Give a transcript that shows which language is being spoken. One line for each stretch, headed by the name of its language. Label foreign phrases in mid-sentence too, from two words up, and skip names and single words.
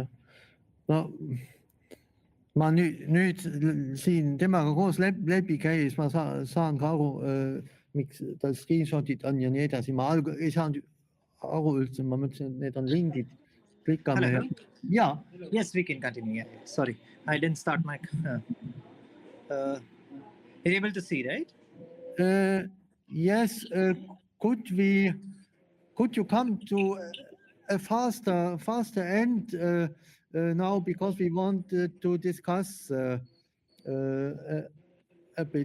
Estonian: No, ma nüüd siin temaga koos läbi käis, ma saan ka aru, miks tal screenshotid on ja nii edasi. Ma ei saanud aru üldse, ma mõtlesin, et need on lindid. Klikkame. Ja.
English: Yes, we can continue. Yeah. Sorry, I didn't start my... You're able to see, right? Yes. Could you come to a faster end now, because we want to discuss a bit.